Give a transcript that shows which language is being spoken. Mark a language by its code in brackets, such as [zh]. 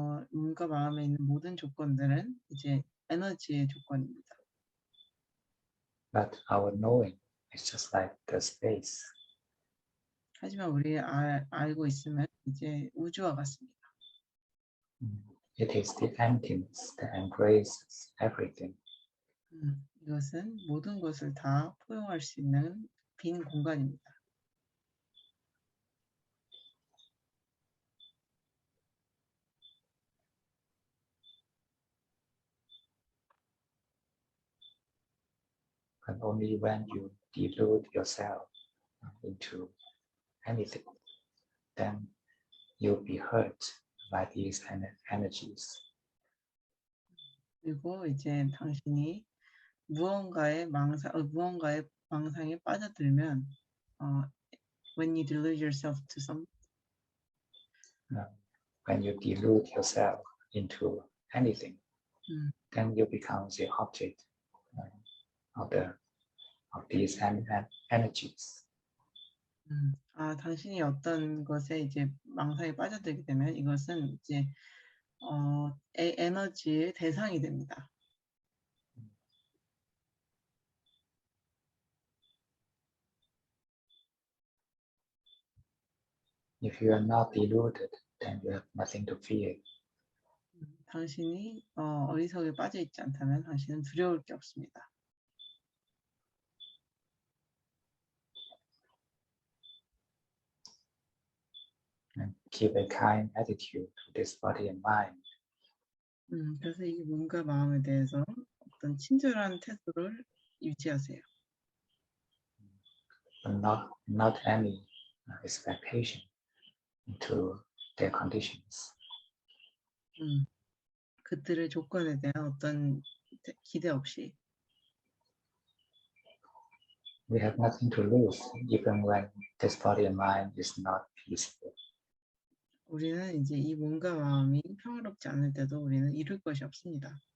[ko] 몸과 마음에 있는 모든 조건들은 이제 에너지의 조건입니다. [en] But our knowing is just like the space. [ko] 하지만 우리 알고 있으면 이제 우주와 같습니다. [en] It is the emptiness that embraces everything. [ko] 이것은 모든 것을 다 포용할 수 있는 빈 공간입니다. [en] But only when you delude yourself into anything, then you'll be hurt by these energies. [ko] 그리고 이제 당신이 무언가의 망상에 빠져들면 [en] when you delude yourself to some When you delude yourself into anything, then you become the object of these energies. [ko] 당신이 어떤 것에 이제 망상에 빠져들게 되면 이것은 이제 에너지의 대상이 됩니다. [en] If you are not deluded, then you have nothing to fear. [ko] 당신이 어리석에 빠져 있지 않다면 당신은 두려울 게 없습니다. [en] And keep a kind attitude to this body and mind. [ko] 그래서 이 몸과 마음에 대해서 어떤 친절한 태도를 유지하세요. [en] But not any expectation into their conditions. [ko] 그들의 조건에 대한 어떤 기대 없이 [en] We have nothing to lose, even when this body and mind is not peaceful. [ko] 우리는 이제 이 몸과 마음이 평화롭지 않을 때도 우리는 잃을 것이 없습니다.